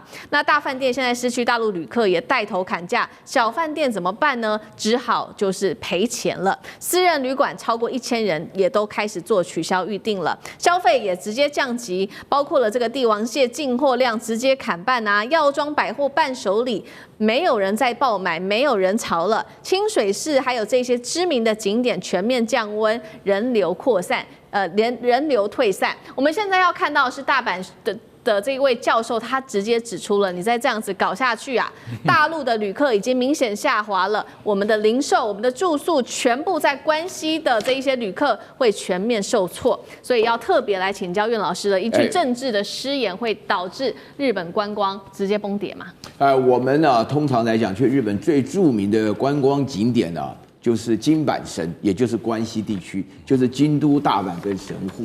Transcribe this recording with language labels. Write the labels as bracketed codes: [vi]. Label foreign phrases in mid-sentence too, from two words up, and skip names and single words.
[zh] 那大飯店現在失去大陸旅客，也帶頭砍價，小飯店怎麼辦呢？只好就是賠錢了。私人旅館超過1000人也都開始做取消預定了，消費也直接降級，包括了這個帝王蟹進貨量直接砍半啊，藥妝百貨伴手禮沒有人在爆買，沒有人潮了，清水是還有這些知名的景點全面降溫，人流擴散，人流退散。我們現在要看到的是大阪的這一位教授，他直接指出了，你再這樣子搞下去啊，大陸的旅客已經明顯下滑了，我們的零售、我們的住宿，全部在關西的這一些旅客會全面受挫，所以要特別來請教苑老師了。一句政治的失言會導致日本觀光直接崩跌嗎？我們呢，通常來講，去日本最著名的觀光景點呢，就是京阪神，也就是關西地區，就是京都、大阪跟神戶。